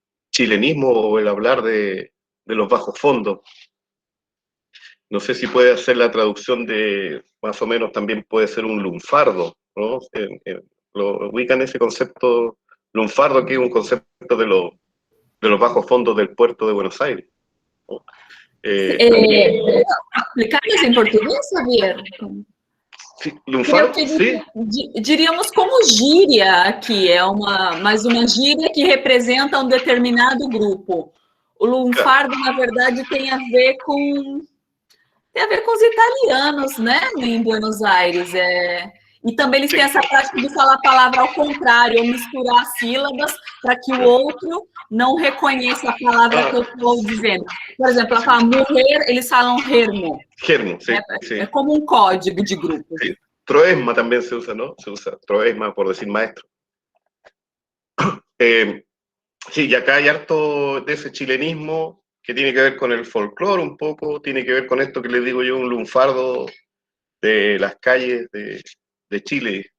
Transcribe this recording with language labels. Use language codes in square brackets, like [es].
[es] chilenismo o el hablar de los bajos fondos. No sé si puede hacer la traducción de, más o menos también puede ser un lunfardo, ¿no? Lo ubican ese concepto lunfardo, que es un concepto de los bajos fondos del puerto de Buenos Aires, ¿no? Explicarles [pt] em português, Javier? [es] Sí, Creo lunfardo, que sí. [pt] diríamos como gíria aqui, mais uma gíria que representa um determinado grupo. O lunfardo, na verdade, tem a ver com os italianos, né, em Buenos Aires. E também eles têm essa prática de falar a palavra ao contrário, ou misturar sílabas para que o outro não reconheça a palavra que eu estou dizendo. Por exemplo, ela fala morrer, eles falam hermo. [es] Germo, sí, sí. [pt] É como um código de grupo. [es] Sí. Troesma también se usa, ¿no? Se usa troesma por decir maestro. Sí, y acá hay harto de ese chilenismo que tiene que ver con el folclore un poco, tiene que ver con esto que les digo yo, un lunfardo de las calles de Chile.